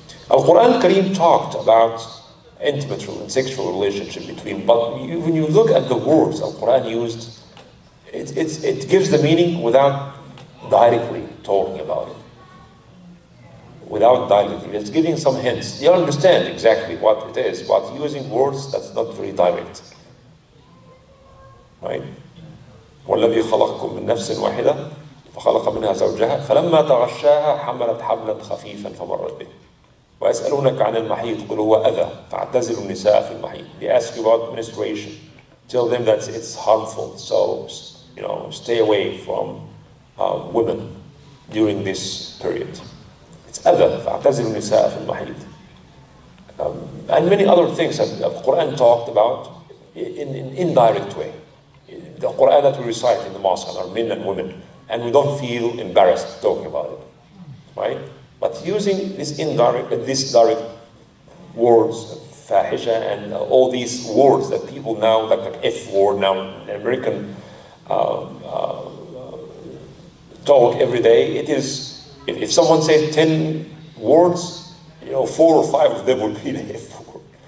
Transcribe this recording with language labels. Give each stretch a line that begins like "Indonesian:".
English: Al-Quran Al-Kareem talked about intimate and sexual relationship between, but when you look at the words Al-Quran used, it gives the meaning without directly talking about it. Without directly, it's giving some hints. You understand exactly what it is, but using words that's not very direct. Right?
Arabic: وَالَّذِي خَلَقَكُم مِّن نَفْسٍ وَاحِدَةٍ فخلق منها زوجها فلما تغشاها حملت حملا خفيفا فمرت به ويسألونك عن المحيض قل هو أذى فاعتزلوا النساء في المحيض.
English: They ask you about menstruation. Tell them that it's harmful. So, stay away from women during this period. It's
Arabic: أذى فاعتزلوا النساء في المحيض.
English: And many other things that the Quran talked about in an indirect way. The Quran that we recite in the mosque are men and women. And we don't feel embarrassed talking about it, right? But using this direct words, fahisha, and all these words that people now, like F word, now American talk every day, it is, if someone says 10 words, 4 or 5 of them will be the F word.